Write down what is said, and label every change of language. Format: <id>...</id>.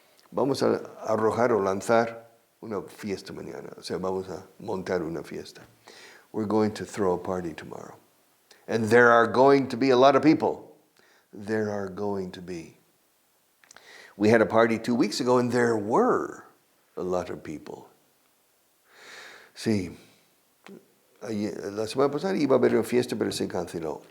<es>Vamos a arrojar o lanzar una fiesta mañana. O sea, vamos a montar una fiesta.</es> <en>We're going to throw a party tomorrow. And there are going to be a lot of people. There are going to be. We had a party 2 weeks ago and there were a lot of people.</en> <es>Sí. La semana pasada iba a haber una fiesta, pero se canceló.</es>